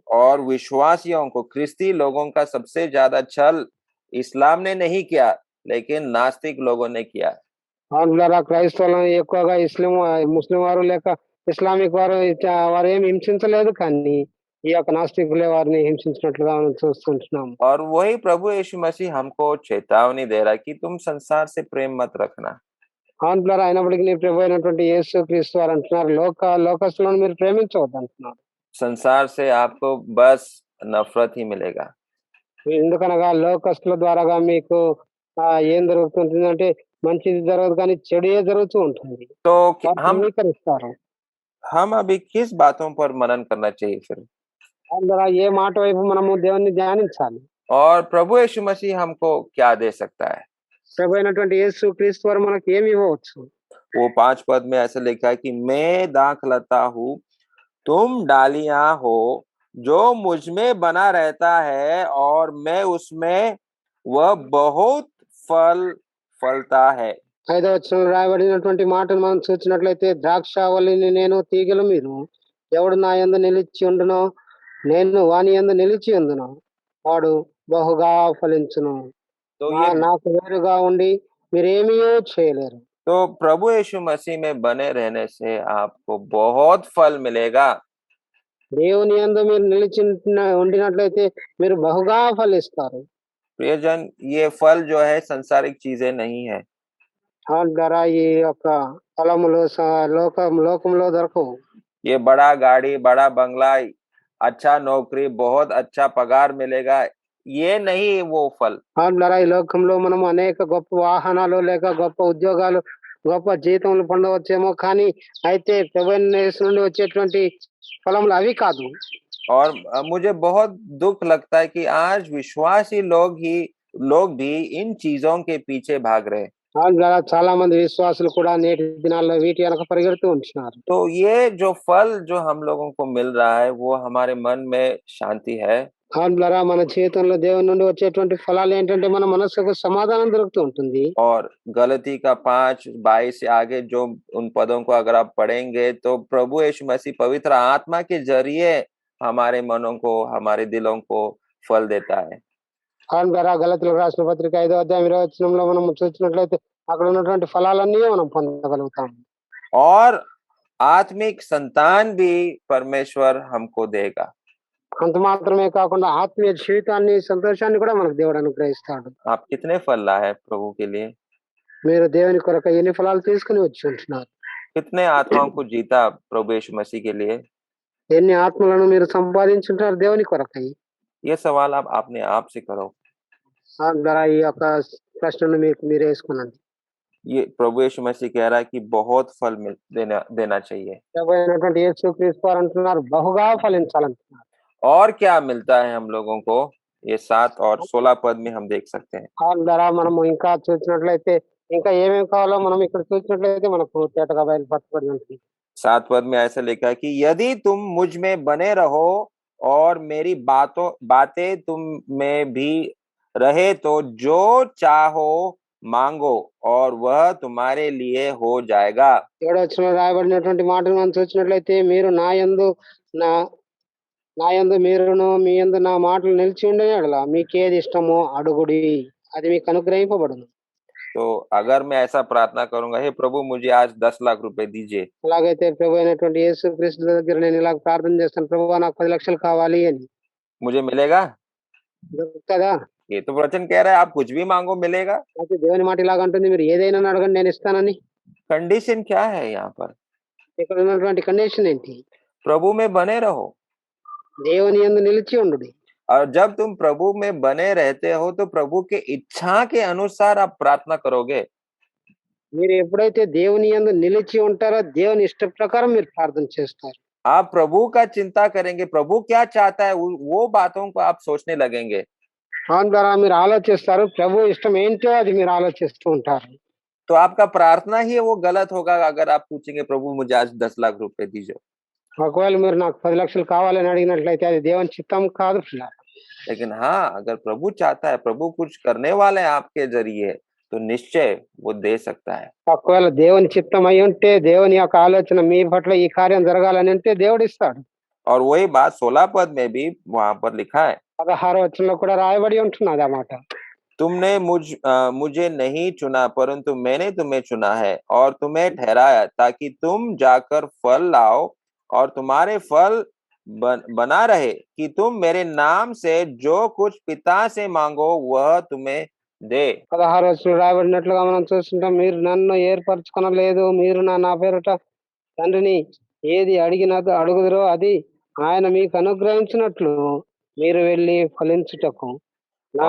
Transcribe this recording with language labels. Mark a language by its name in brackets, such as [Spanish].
[Hindi] और विश्वासियों को, ख्रिस्ती लोगों का सबसे ज्यादा छल इस्लाम ने नहीं किया लेकिन नास्तिक लोगों ने किया। [Telugu] దాని ద్వారా క్రైస్తవులను ఎక్కువగా ముస్లిం వారు లేక ఇస్లామిక్ వారు వారు ఏమి హింసించలేదు కానీ ఈ యొక్క నాస్తికులే వారిని హింసించినట్లుగా మనం చూస్తుంటున్నాం. [Hindi] और वही प्रभु यीशु मसीह हमको चेतावनी दे रहा है कि तुम संसार से प्रेम मत रखना। [Telugu] దాని ద్వారా అయినప్పటికీ నీ ప్రభు అయినటువంటి యేసు క్రీస్తు వారు అంటున్నారు లోకస్తులను మీరు ప్రేమించవద్దు అంటున్నారు. [Hindi] संसार से आपको बस नफरत ही मिलेगा। [Telugu] ఎందుకనగా లోకస్తుల ద్వారాగా మీకు ఏం జరుగుతుంటుందంటే మంచిది జరగదు కానీ చెడుయే జరుగుతూ ఉంటుంది. [Hindi] तो [Telugu] అంగీకరిస్తారు. [Hindi] हम अभी किस बातों पर मनन करना चाहिए फिर? [Telugu] దాని ద్వారా ఏ మాట వైపు మనము దేవుణ్ణి ధ్యానించాలి? [Hindi] और प्रभु यीशु मसीह हमको क्या दे सकता है? [Telugu] ప్రభు అయినటువంటి యేసు క్రీస్తు వారు మనకు ఏమి ఇవ్వవచ్చు? [Hindi] वो 5 पद में ऐसे लिखा है कि मैं दाखलता हूँ, तुम डालियां हो, जो मुझ में बना रहता है और मैं उसमें, वह बहुत फल फलता है। [Telugu] 5వ వచనంలో రాయబడినటువంటి మాటను మనం చూసినట్లయితే ద్రాక్షావల్లిని నేను తీగలు మీరు ఎవడు నా యందు నిలిచి ఉండునో నేను వాని యందు నిలిచి ఉందును వాడు బహుగా ఫలించును. [Hindi] तो ये [Telugu] నాకు వేరుగా ఉండి మీరేమీ చేయలేరు. [Hindi] तो प्रभु यीशु मसीह में बने रहने से आपको बहुत फल मिलेगा। [Telugu] దేవుని యందు మీరు నిలిచి ఉండినట్లయితే మీరు బహుగా ఫలిస్తారు. [Hindi] प्रियजन, ये फल जो है संसारिक चीजें नहीं है। [Telugu] దాని ద్వారా ఈ యొక్క ఫలములు లోకంలో దొరకవు. [Hindi] ये बड़ा गाड़ी, बड़ा बंगला, अच्छा नौकरी, बहुत अच्छा पगार मिलेगा, ये नहीं वो फल। [Telugu] దాని ద్వారా ఈ లోకంలో మనం అనేక గొప్ప వాహనాలు లేక గొప్ప ఉద్యోగాలు గొప్ప జీతములు పొందవచ్చేమో కానీ అయితే ప్రభువైన యేసు నుండి వచ్చేటువంటి ఫలములు అవి కాదు. [Hindi] और मुझे बहुत दुख लगता है कि आज विश्वासी लोग भी इन चीजों के पीछे भाग रहे हैं। [Telugu] దాని ద్వారా చాలా మంది విశ్వాసులు కూడా నేటి దినాల్లో వీటి వెనక పరిగెడుతూ ఉంటున్నారు. [Hindi] तो ये जो फल जो हम लोगों को मिल रहा है वो हमारे मन में शांति है। [Telugu] దాని ద్వారా మన జీవితంలో దేవుని నుండి వచ్చేటువంటి ఫలాలు ఏంటంటే మన మనసుకు సమాధానం దొరుకుతూ ఉంటుంది. [Hindi] और गलती का 5:22 से आगे जो उन पदों को अगर आप पढ़ेंगे तो प्रभु यीशु मसीह पवित्र आत्मा के जरिए हमारे मनों को, हमारे दिलों को फल देता है। [Telugu] దాని ద్వారా గలతీయులకు రాసిన పత్రిక 5వ అధ్యాయం 20వ వచనంలో మనం చూసినట్లయితే అక్కడ ఉన్నటువంటి ఫలాలన్నీ మనం పొందగలుగుతాం. [Hindi] और आत्मिक संतान भी परमेश्वर हमको देगा। [Telugu] అంత మాత్రమే కాకుండా ఆత్మీయ జీవితాన్ని సంతోషాన్ని కూడా మనకు దేవుడు అనుగ్రహిస్తాడు. [Hindi] आप कितने फल लाए प्रभु के लिए? [Telugu] మీరు దేవుని కొరకు ఎన్ని ఫలాలు తీసుకుని వచ్చి ఉంటున్నారు? [Hindi] कितने आत्माओं को जीता प्रभु यीशु मसीह के लिए? [Telugu] ఎన్ని ఆత్మలను మీరు సంపాదించుంటారు దేవుని కొరకై? [Hindi] ये सवाल आप अपने आप से करो। [Telugu] ద్వారా ఈ యొక్క ప్రశ్నను మీరు వేసుకున్నాను. [Hindi] ये प्रभु यीशु मसीह कह रहा है कि बहुत फल मिल देना देना चाहिए। [Telugu] ప్రభు అయినటువంటి యేసుక్రీస్తు వారు అంటున్నారు, బహుగా ఫలించాలంటున్నారు. [Hindi] और क्या మిల్తా है हम लोगों को? ये 7 और 16 पद में हम देख सकते हैं। [Telugu] ద్వారా మనము ఇంకా చూసినట్లయితే ఇంకా ఏమేమి కావాలో మనం ఇక్కడ చూసినట్లయితే మనకు తేటగా బయలుపరచబడి ఉంటుంది. [Hindi] 7 पद में ऐसा लिखा है कि यदि तुम मुझ में बने रहो और मेरी बातें तुम में भी रहे तो जो चाहो मांगो और वह तुम्हारे लिए हो जाएगा। [Telugu] 7వ వచనంలో రాయబడినటువంటి మాటను మనం చూసినట్లయితే, మీరు నా యందు మీరును మీ యందు నా మాటలు నిలిచి ఉండిన యెడల మీకేది ఇష్టమో అడుగుడి, అది మీకు అనుగ్రహింపబడును. [Hindi] तो अगर मैं ऐसा प्रार्थना करूंगा, हे प्रभु मुझे आज 10 लाख रुपए दीजिए, [Telugu] అలాగైతే ప్రభు అయినటువంటి యేసుక్రీస్తు దగ్గర నేను ఇలా ప్రార్థన చేస్తాను, ప్రభువా నాకు 10 లక్షలు కావాలి అని, [Hindi] मुझे मिलेगा? [Telugu] దొరుకుతుందా? [Hindi] ये तो वचन कह रहा है आप कुछ भी मांगो मिलेगा। [Telugu] అయితే దేవుని మాట ఇలాగ అంటుంది, మీరు ఏదైనా అడగండి నేను ఇస్తానని. [Hindi] कंडीशन क्या है यहाँ पर? [Telugu] ఇక్కడ ఉన్నటువంటి కండిషన్ ఏంటి? [Hindi] प्रभु में बने रहो। [Telugu] దేవుని యందు నిలిచి ఉండుడి. [Hindi] और जब तुम प्रभु में बने रहते हो तो प्रभु के इच्छा के अनुसार आप प्रार्थना करोगे। [Telugu] మీరు ఎప్పుడైతే దేవుని యందు నిలిచి ఉంటారో దేవుని ఇష్ట ప్రకారం మీరు ప్రార్థన చేస్తారు. [Hindi] आप प्रभु का चिंता करेंगे, प्रभु क्या चाहता है वो बातों को आप सोचने लगेंगे। [Telugu] దాని ద్వారా మీరు ఆలోచిస్తారు, ప్రభు ఇష్టం ఏంటో అది మీరు ఆలోచిస్తూ ఉంటారు. [Hindi] तो आपका प्रार्थना ही वो गलत होगा अगर आप पूछेंगे प्रभु मुझे आज 10 लाख रुपए दीजिए। [Telugu] ఒకవేళ మీరు నాకు 10 లక్షలు కావాలని అడిగినట్లయితే అది దేవుని చిత్తం కాదు పిల్లారా. [Hindi] लेकिन हाँ, अगर प्रभु चाहता है, प्रभु कुछ करने वाले हैं आपके जरिए, तो निश्चय वो दे सकता है। [Telugu] ఒకవేళ దేవుని చిత్తం అయి ఉంటే, దేవుని యొక్క ఆలోచన మీ పట్ల ఈ కార్యం జరగాలని అంటే దేవుడు ఇస్తాడు. [Hindi] और वही बात 16 पद में भी वहां पर लिखा है, [Telugu] 16వ వచనంలో కూడా రాయబడి ఉంటున్నది ఆ మాట. [Hindi] तुमने मुझे नहीं चुना परंतु मैंने तुम्हें चुना है और तुम्हें ठहराया ताकि तुम जाकर फल लाओ और तुम्हारे फल बना रहे कि तुम मेरे नाम से जो कुछ पिता से मांगो वह तुम्हें दे। [Telugu] 16వ వచనంలో రాయబడినట్లుగా మనం చూస్తుంటాం, మీరు నన్ను ఏర్పరచుకొనలేదు, మీరు నా పేరిట తండ్రిని ఏది అడుగుదురో అది ఆయన మీకు అనుగ్రహించినట్లు మీరు వెళ్ళి ఫలించుటకు నా